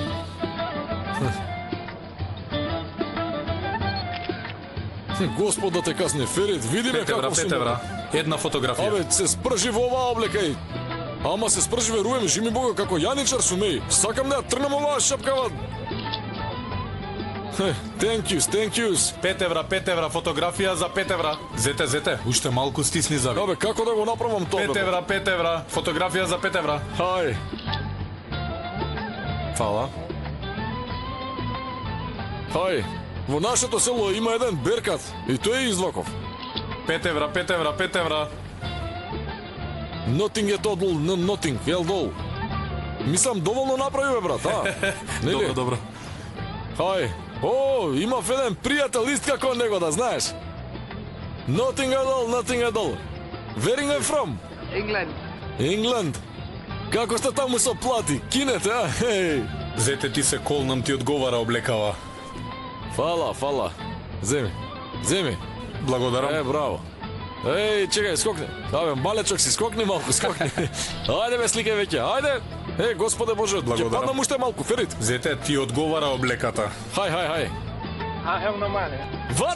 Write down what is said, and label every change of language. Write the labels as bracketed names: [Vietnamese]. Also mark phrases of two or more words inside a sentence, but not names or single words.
[Macedonian] Господ да те касне, Ферид, видиме како си. 5 евра, една фотографија. Абе, се спржи во оваа облека, еј. Ама се спржи, веруваме, жими Бога, како јаничар сум, еј. Сакам да ја трнам оваа шапкава. [English] Thank yous. [Macedonian] 5 евра, фотографија за 5 евра. Зете, уште малку стисни зави. Абе, како да го направам тоа? 5 евра, фотографија за 5 евра. Хај. Фала. Хај. Во нашето село има еден беркат и тој е изваков. 5 евра, 5 евра, 5 евра. Nothing е тодл, nothing, ел дол. Мислам, доволно направи, бе, брат, а? Нели? Добро, добро. Хај. О, имав еден пријател ист како него, да знаеш. [English] Nothing at all, nothing at all. Where are you from? England. [Macedonian] Како сте таму со плати? Кинете, а? Хеј. Зете ти се колнам, ти одговара облекава. Фала. Земи. Благодарам. Браво. Еј, чекај, скокни. Абе, малечок си, скокни малку, скокни. Ајде, бе, сликај веќе, ајде. Господе Боже, ќе паднам уште малку, Ферит. Зете, ти одговара облеката. Хај. [English] I have no money. What?